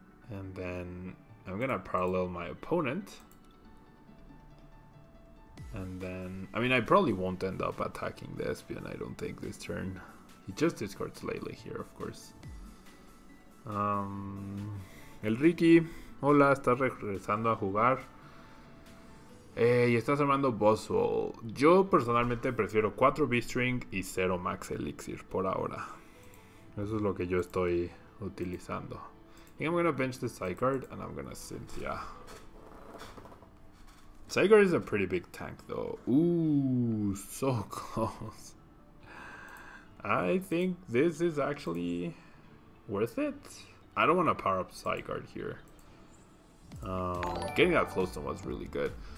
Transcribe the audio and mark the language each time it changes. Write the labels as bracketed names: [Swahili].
[English] And then I'm gonna parallel my opponent. And then, I mean, I probably won't end up attacking the Espion, I don't think, this turn. He just discards Lele here, of course. [Spanish] El Ricky, hola, ¿estás regresando a jugar? Y estás armando Buzzwole. Yo personalmente prefiero 4 B-String y 0 Max Elixir por ahora. Eso es lo que yo estoy utilizando. [English] I think I'm gonna bench the Zygarde and I'm gonna Cynthia. Zygarde is a pretty big tank though. Ooh, so close. I think this is actually worth it. I don't want to power up Zygarde here. Getting that Float Stone was really good.